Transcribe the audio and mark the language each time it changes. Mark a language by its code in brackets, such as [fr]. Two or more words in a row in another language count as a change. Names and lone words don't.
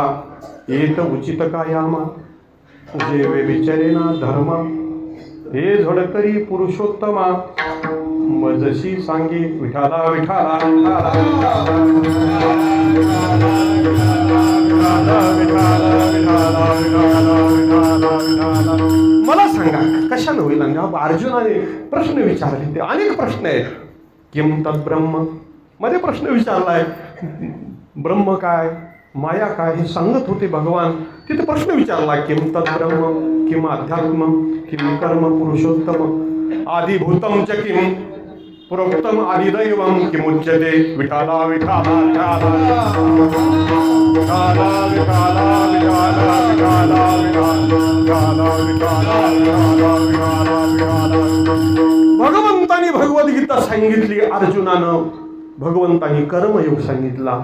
[mr] येत उचित काय आमा जे वे विचारेना धर्म हे झडकरी पुरुषोत्तमा मजशी सांगे विठाला विठाला मला सांगा कशानं होईल. अर्जुनाने प्रश्न विचारले. ते अनेक प्रश्न आहेत. [sa] किम तत् ब्रह्म [mr] मध्ये प्रश्न विचारलाय. ब्रह्म काय माया काय हे सांगत होते भगवान. तिथे प्रश्न विचारला. [sa] किम तत् ब्रह्म किम अध्यात्म किम कर्म पुरुषोत्तम आदिभूतम च किम प्रोक्तम आदिदैवम किमुच्यते [mr] विठाला विठाला भगवंतानी भगवद्गीता सांगितली. अर्जुनानं भगवंतानी कर्मयोग सांगितला.